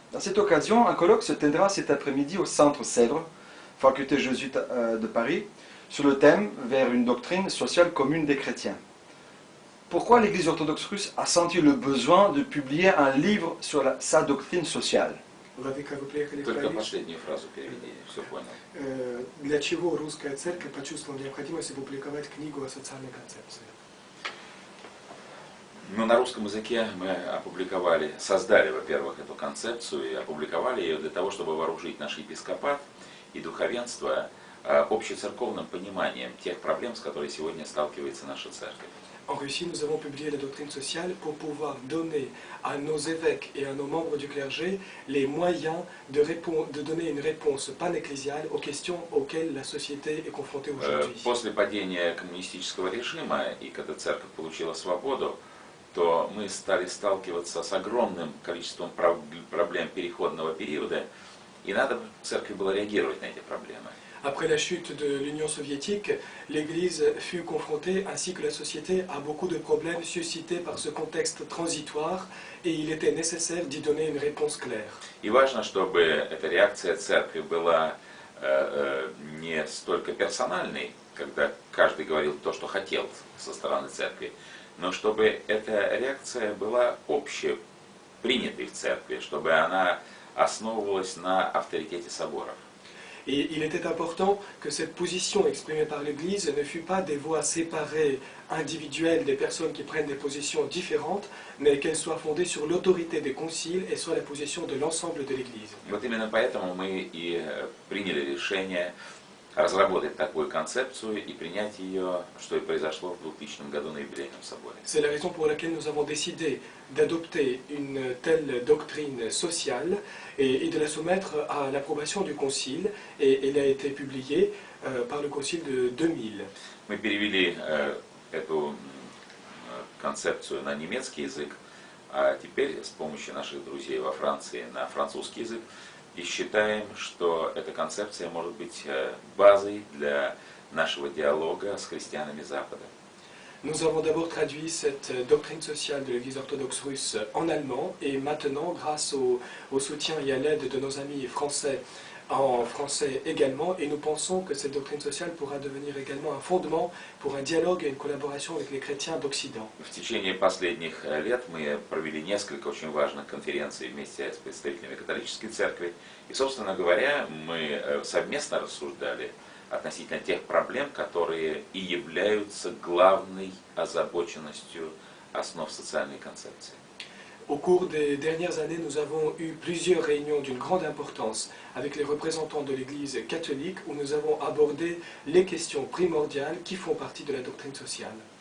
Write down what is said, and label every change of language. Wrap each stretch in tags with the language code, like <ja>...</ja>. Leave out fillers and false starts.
<fr>À cette occasion, un colloque se tiendra cet après-midi au Centre Sèvres, faculté jésuite de Paris, sur le thème « Vers une doctrine sociale commune des chrétiens ». Pourquoi l'Église orthodoxe russe a senti le besoin de publier un livre sur sa doctrine sociale?</fr> <ru>Владыка, вы приехали в Только Париж. последнюю фразу переведи, все понял. Для чего русская церковь почувствовала необходимость опубликовать книгу о социальной концепции? Ну, на русском языке мы опубликовали, создали, во-первых, эту концепцию и опубликовали ее для того, чтобы вооружить наш епископат и духовенство общецерковным пониманием тех проблем, с которыми сегодня сталкивается наша церковь.</ru> <fr>En Russie, nous avons publié la doctrine sociale pour pouvoir donner à nos évêques et à nos membres du clergé les moyens de donner une réponse pan-ecclésiale aux questions auxquelles la société est confrontée aujourd'hui.</fr> <ru>После падения коммунистического режима и когда церковь получила свободу, то мы стали сталкиваться с огромным количеством проблем переходного периода, и надо церкви было реагировать на эти проблемы.</ru> <fr>Après la chute de l'Union soviétique, l'Église fut confrontée, ainsi que la société, à beaucoup de problèmes suscités par ce contexte transitoire, et il était nécessaire d'y donner une réponse claire.</fr> <ru>И важно, чтобы эта реакция церкви была не столько персональной, когда каждый говорил то, что хотел со стороны церкви, но чтобы эта реакция была общепринятой в церкви, чтобы она основывалась на авторитете соборов.</ru> <fr>Et il était important que cette position exprimée par l'Église ne fut pas des voix séparées, individuelles, des personnes qui prennent des positions différentes, mais qu'elle soit fondée sur l'autorité des conciles et sur la position de l'ensemble de l'Église.</fr> <ru>Вот именно поэтому мы и приняли решение разработать такую концепцию и принять ее, что и произошло в 2000 году на юбилейном соборе.</ru> <fr>C'est la raison pour laquelle nous avons décidé d'adopter une telle doctrine sociale et de la soumettre à l'approbation du Concile, et elle a été publiée par le Concile de 2000.</fr> <ru>Мы перевели эту концепцию на немецкий язык, а теперь с помощью наших друзей во Франции на французский язык, и считаем, что эта концепция может быть базой для нашего диалога с христианами Запада.</ru> <fr>Nous avons d'abord traduit cette doctrine sociale de l'Église orthodoxe russe en allemand, et maintenant, grâce au soutien et à l'aide de nos amis français, en français également, et nous pensons que cette doctrine sociale pourra devenir également un fondement pour un dialogue et une collaboration avec les chrétiens d'Occident.</fr> <ru>В течение последних лет мы провели несколько очень важных конференций вместе с представителями католической церкви, и, собственно говоря, мы совместно рассуждали относительно тех проблем, которые и являются главной озабоченностью основ социальной концепции.</ru> <fr>Au cours des dernières années, nous avons eu plusieurs réunions d'une grande importance avec les représentants de l'Église catholique, où nous avons abordé les questions primordiales qui font partie de la doctrine sociale.</fr>